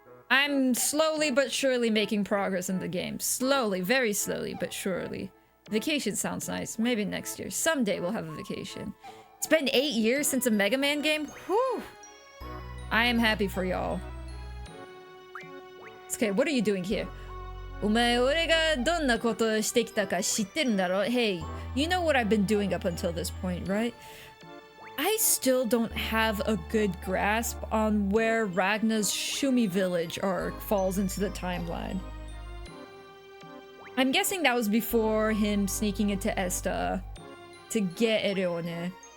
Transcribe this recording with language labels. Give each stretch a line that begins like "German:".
English: I'm slowly but surely making progress in the game. Slowly, very slowly, but surely. Vacation sounds nice. Maybe next year. Someday we'll have a vacation. It's been 8 years since a Mega Man game? Whew! I am happy for y'all. Okay, what are you doing here?
Japanese: お前、俺がどんなことをしてきたか知ってるんだろ?
English: Hey, you know what I've been doing up until this point, right? I still don't have a good grasp on where Ragna's Shumi village arc falls into the timeline. I'm guessing that was before him sneaking into Esta to get Ereone.